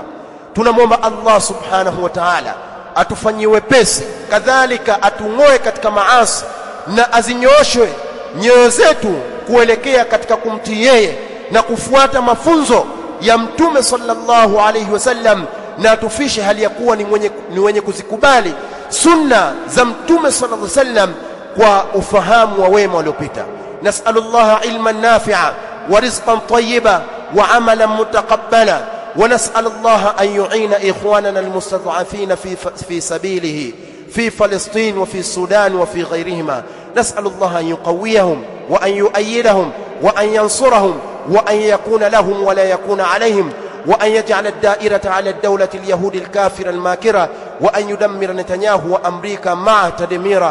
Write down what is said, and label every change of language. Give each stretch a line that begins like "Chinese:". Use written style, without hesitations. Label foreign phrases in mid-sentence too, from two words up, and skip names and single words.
Swahili: Tunamwomba Allah
Arabic: سبحانه وتعالى
Swahili: atufanyie wepesi, kadhalika atung'oe katika maasi na azinyoshwe nyoyo zetu kuelekea katika kumtii yeye na kufuata mafunzo ya Mtume
Arabic: صلى الله عليه وسلم,
Swahili: na tufishe hali ya kuwa ni wenye kuzikubali sunna za Mtume
Arabic: صلى الله عليه وسلم
Swahili: kwa ufahamu wa wema waliopita.
Arabic: نسأل الله علما نافعا ورزقا طيبا وعملا متقبلا، ونسأل الله أن يعين إخواننا المستضعفين في سبيله في فلسطين وفي السودان وفي غيرهما. نسأل الله أن يقويهم وأن يؤيدهم وأن ينصرهم وأن يكون لهم ولا يكون عليهم، وأن يجعل الدائرة على الدولة اليهود الكافرة الماكرة، وأن يدمر نتنياهو وأمريكا معه تدميرا.